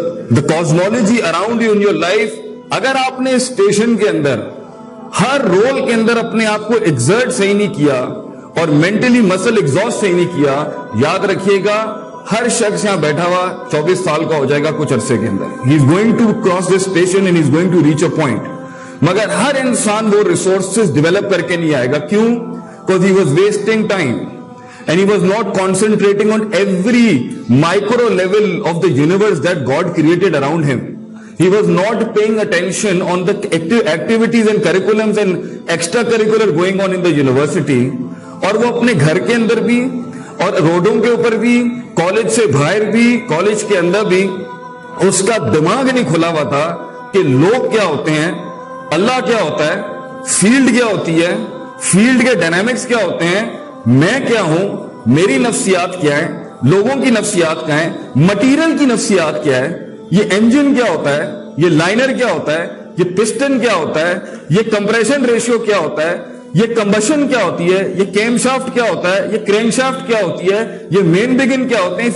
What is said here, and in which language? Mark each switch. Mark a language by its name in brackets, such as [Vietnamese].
[English] the cosmology around you in your life, [Urdu] اگر آپ نے اسٹیشن کے اندر ہر رول کے اندر اپنے آپ کو ایگزرٹ صحیح نہیں کیا اور مینٹلی مسل ایگزاسٹ صحیح نہیں کیا, یاد رکھیے گا ہر شخص یہاں بیٹھا ہوا 24 سال کا ہو جائے گا کچھ عرصے کے اندر. [English] He is going to cross this station and he is going to reach a point. [Urdu] مگر ہر انسان وہ ریسورسز ڈیولپ کر کے نہیں آئے گا. کیوں؟ [English] Because he was wasting time and he was not concentrating on every micro level of the universe that God created around him. He was not paying attention on the activities and curriculums and extracurricular going on in the university. [Urdu] اور وہ اپنے گھر کے اندر بھی اور روڈوں کے اوپر بھی, کالج سے باہر بھی, کالج کے اندر بھی اس کا دماغ نہیں کھلا ہوا تھا کہ لوگ کیا ہوتے ہیں, اللہ کیا ہوتا ہے, فیلڈ کیا ہوتی ہے, فیلڈ کے ڈائنامکس کیا ہوتے ہیں, میں کیا ہوں, میری نفسیات کیا ہے, لوگوں کی نفسیات کیا ہے, مٹیریل کی نفسیات کیا ہے, یہ انجن کیا ہوتا ہے, یہ لائنر کیا ہوتا ہے, یہ پسٹن کیا ہوتا ہے, یہ کمپریشن ریشیو کیا ہوتا ہے, یہ کمبشن کیا ہوتی ہے, یہ کیم شافٹ کیا ہوتا ہے, یہ کرینک شافٹ کیا ہوتی ہے, یہ مین بگن کیا ہوتے ہیں.